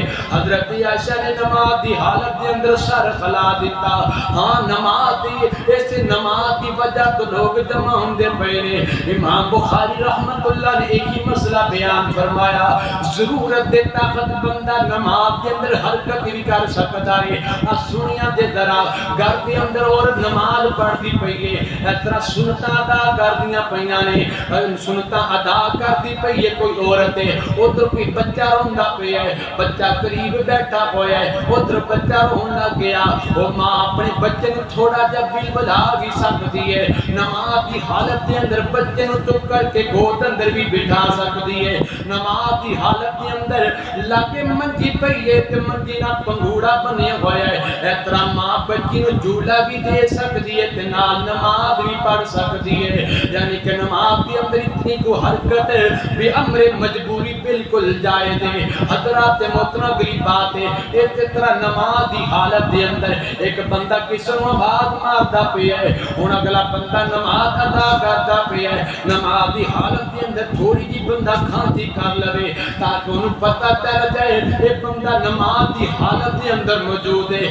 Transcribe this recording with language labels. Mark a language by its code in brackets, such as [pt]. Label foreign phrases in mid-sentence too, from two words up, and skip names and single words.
[pa] حضرت عائشہ نے نماز دی حالت دے اندر سر کھلا دیتا، ہاں نماز دی وجہ تو لوگ جمع ہوندے پے نے۔ [ur] امام بخاری رحمت اللہ نے ایک ہی مسئلہ بیان فرمایا، ضرورت دے طاقت بندہ نماز کے اندر حرکت بھی کر سکتا ہے۔ سنیا دے ذرا گھر کے اندر اور نماز پڑھتی پئی ہے، اس طرح [pa] سنتاں ادا کردیاں پیاں نے، [ur] سنتاں ادا کرتی پئی ہے کوئی عورت ہے، ادھر کوئی بچہ [pa] روندا پیا ہے، بچہ قریب بیٹھا ہویا ہے، ادھر بچہ رون لگ گیا، [ur] وہ ماں اپنے بچے کو تھوڑا [pa] جا بل بلا [ur] بھی سکتی ہے، نماز کی حالت کے اندر بچے کو چک کر کے گود اندر بھی بٹھا سکتی ہے، نماز کی حالت کے اندر [pa] لاکے منجی پئی ہے تے منجی نہ پنگوڑا بنیا ہوا ہے، [ur] اس طرح ماں بچی کو جھولا بھی دے سکتی ہے تے نال نماز بھی پڑھ سکتی ہے، یعنی کہ نماز کے اندر اتنی کو حرکت بھی امر مجبوری بالکل جائز ہے۔ [pa] حضرات محترم گری بات ہے، اس طرح نماز دی حالت دے اندر ایک بندہ کس نو آواز ماردا پیا ہے، ہن اگلا بندہ نماز ادا کردا پیا ہے، نماز دی حالت دے اندر تھوڑی جی بندہ کھانسی کر لے تاکہ انہوں پتہ چل جائے یہ بندہ نماز دی حالت دے اندر موجود ہے۔